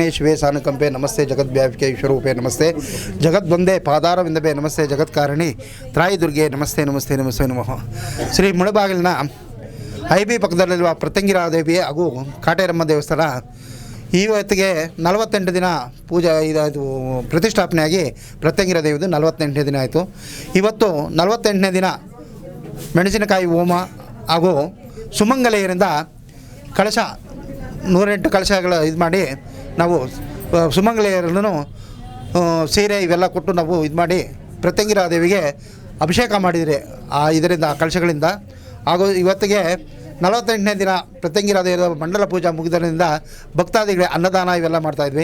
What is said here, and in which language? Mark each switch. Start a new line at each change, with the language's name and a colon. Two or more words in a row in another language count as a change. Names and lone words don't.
Sanskrit: शिवे सानुकंपे नमस्ते जगद्व्यापिके विश्वरूपे नमस्ते जगद्वंदे पादारविंदे नमस्ते जगत्कारिणी त्राಯಿ दुर्गे नमस्ते नमस्ते नमस्ते नमः
Kannada: ಶ್ರೀ ಮುಳಬಾಗಿಲಿನ ಐಬಿ ಪಕ್ಕದಲ್ಲಿರುವ ಪ್ರತ್ಯಂಗಿರಾದೇವಿ ಹಾಗೂ ಕಾಟೇರಮ್ಮ ದೇವಸ್ಥಾನ ಇವತ್ತಿಗೆ 48 ದಿನ ಪೂಜೆ ಇದು ಪ್ರತಿಷ್ಠಾಪನೆಯಾಗಿ ಪ್ರತ್ಯಂಗಿರ ದೇವಿದು 48ನೇ ದಿನ ಆಯಿತು. ಇವತ್ತು 48ನೇ ದಿನ ಮೆಣಸಿನಕಾಯಿ ಹೋಮ ಹಾಗೂ ಸುಮಂಗಲೆಯರಿಂದ ಕಳಶ 108 ಕಳಶಗಳ ಇದು ಮಾಡಿ ನಾವು ಸುಮಂಗಲೆಯರನ್ನು ಸೀರೆ ಇವೆಲ್ಲ ಕೊಟ್ಟು ನಾವು ಇದು ಮಾಡಿ ಪ್ರತ್ಯಂಗಿರ ದೇವಿಗೆ ಅಭಿಷೇಕ ಮಾಡಿದರೆ ಇದರಿಂದ ಕಳಶಗಳಿಂದ ಹಾಗೂ ಇವತ್ತಿಗೆ 48ನೇ ದಿನ ಪ್ರತ್ಯಂಗಿರ ದೇವರ ಮಂಡಲ ಪೂಜಾ ಮುಗಿದರಿಂದ ಭಕ್ತಾದಿಗಳಿಗೆ ಅನ್ನದಾನ ಇವೆಲ್ಲ ಮಾಡ್ತಾಯಿದ್ವಿ.